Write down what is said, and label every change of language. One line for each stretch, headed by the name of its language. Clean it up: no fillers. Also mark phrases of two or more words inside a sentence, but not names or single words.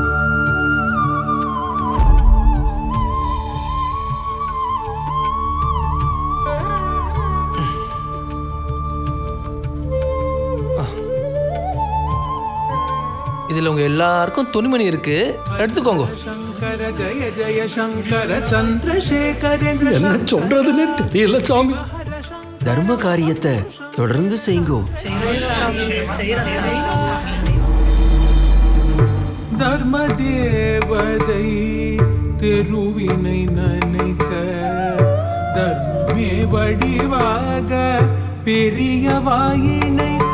Tamil: இதுல உங்க எல்லாருக்கும் துணிமணி இருக்கு, எடுத்துக்கோங்க.
Sanskrit: शंकर जय जय शंकर चंद्रशेखरेंद्र
Tamil: என்ன சொல்றதுன்னே தெரியல சாமி. தர்ம காரியத்தை தொடர்ந்து செய்யுங்கோ. தர்ம தேவதை தெருவினை நினைக்க தர்மமே வடிவாக பெரியவாயினைக்க